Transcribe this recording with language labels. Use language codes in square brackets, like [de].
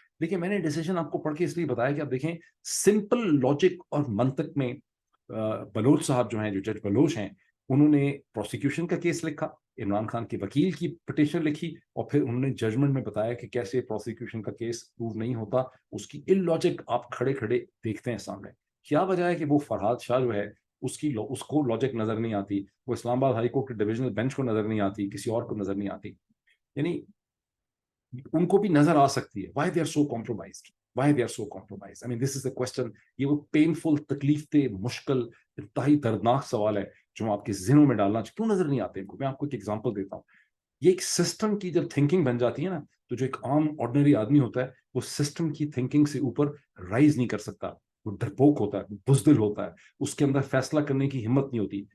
[ur] لیکن میں نے ڈیسیجن آپ کو پڑھ کے اس لیے بتایا کہ آپ دیکھیں سمپل لاجک اور منطق میں بلوچ صاحب جو ہیں، جو جج بلوچ ہیں، انہوں نے پروسیکیوشن کا کیس لکھا، عمران خان کے وکیل کی پٹیشن لکھی، اور پھر انہوں نے ججمنٹ میں بتایا کہ کیسے پروسیکیوشن کا کیس پروو نہیں ہوتا. اس کی ان لاجک آپ کھڑے کھڑے دیکھتے ہیں سامنے. کیا وجہ ہے کہ وہ فرحاد شاہ جو ہے اس کو لاجک نظر نہیں آتی، وہ اسلام آباد ہائی کورٹ کے ڈویژنل بینچ کو نظر نہیں آتی، کسی اور کو نظر نہیں آتی. یعنی ان کو بھی نظر آ سکتی ہے. [en] Why they are so compromised? Why they are so compromised? I mean, this is the question. [ur] یہ وہ پینفل، تکلیف دہ، مشکل، انتہائی دردناک سوال ہے جو میں آپ کے ذہنوں میں ڈالنا چاہتا ہوں. کیوں نظر نہیں آتے ان کو؟ میں آپ کو ایک ایگزامپل دیتا ہوں. یہ ایک سسٹم کی جب تھنکنگ بن جاتی ہے نا، تو جو ایک عام آرڈنری آدمی ہوتا ہے وہ سسٹم کی تھنکنگ سے اوپر رائز نہیں کر سکتا. وہ ڈرپوک ہوتا ہے، بزدل ہوتا ہے، اس کے اندر فیصلہ کرنے کی ہمت نہیں ہوتی.